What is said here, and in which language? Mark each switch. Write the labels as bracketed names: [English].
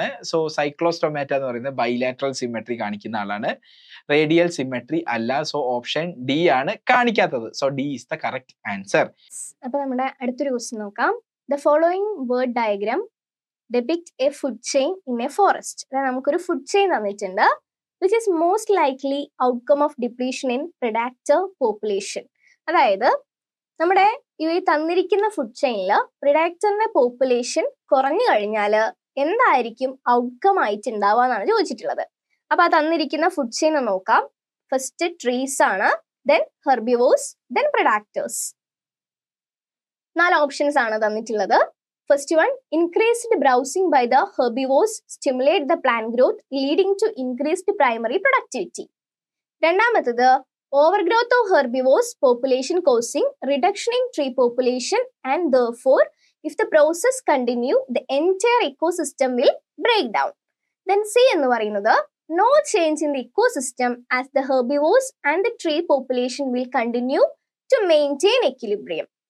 [Malayalam] So Cyclostomata എന്ന് പറയുന്നത് bilateral symmetry കാണിക്കുന്ന ആളാണ്. റേഡിയൽ സിമെട്രി അല്ല. സോ ഓപ്ഷൻ ഡി ആണ് കാണിക്കാത്തത്. [English] So D is the correct answer. [Malayalam] അപ്പോൾ നമ്മുടെ അടുത്തൊരു ക്വസ്റ്റ്യൻ നോക്കാം. [English] The following word diagram depict a food chain in a forest. [Malayalam] അതായത് നമുക്കൊരു ഫുഡ് ചെയിൻ തന്നിട്ടുണ്ട്. [English] which is most likely outcome of depletion in predator population. [Malayalam] അതായത് നമ്മുടെ ഈ തന്നിരിക്കുന്ന ഫുഡ് ചെയിനിൽ പ്രിഡാക്ടറിന്റെ പോപ്പുലേഷൻ കുറഞ്ഞു കഴിഞ്ഞാൽ എന്തായിരിക്കും ഔട്ട്കം ആയിട്ട് ഉണ്ടാവുക എന്നാണ് ചോദിച്ചിട്ടുള്ളത്. അപ്പൊ ആ തന്നിരിക്കുന്ന ഫുഡ് ചെയിൻ നോക്കാം. ഫസ്റ്റ് ട്രീസ് ആണ്, ദെൻ ഹെർബിവോർസ്, ദെൻ പ്രിഡാക്ടേഴ്സ്. [English] 4 [Malayalam] ഓപ്ഷൻസ് ആണ് തന്നിട്ടുള്ളത്. [English] First one, increased browsing by the herbivores stimulate the plant growth leading to increased primary productivity. രണ്ടാമത്തത്, overgrowth of herbivores population causing reduction in tree population and therefore if the process continue the entire ecosystem will break down. Then C [Malayalam] എന്ന് പറയുന്നത് [English] no change in the ecosystem as the herbivores and the tree population will continue to maintain equilibrium.